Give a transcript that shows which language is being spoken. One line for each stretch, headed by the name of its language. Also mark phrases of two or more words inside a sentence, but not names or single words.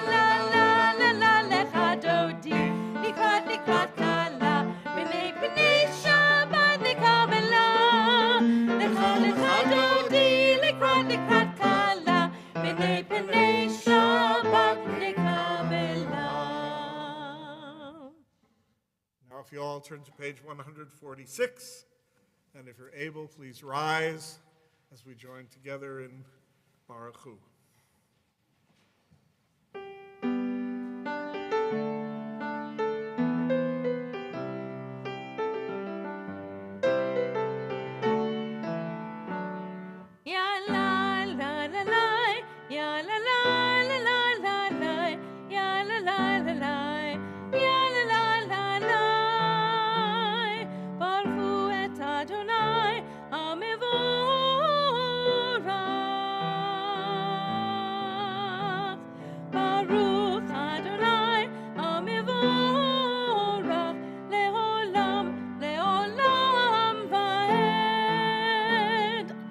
Hebrew: לה לה לה לה לך דודי לקראת קלה, פני שבת נקבלה. לך דודי לקראת קלה, פני שבת נקבלה.
English: Now, if you all turn to page 146, and if you're able, please rise as we join together in Baruch Hu. Ya la la la la, ya la la la la la la, ya la la la la, ya la la la la.
Hebrew: ברכו את אדני המבורך. ברוך אדני המבורך לעולם לעולם ועד.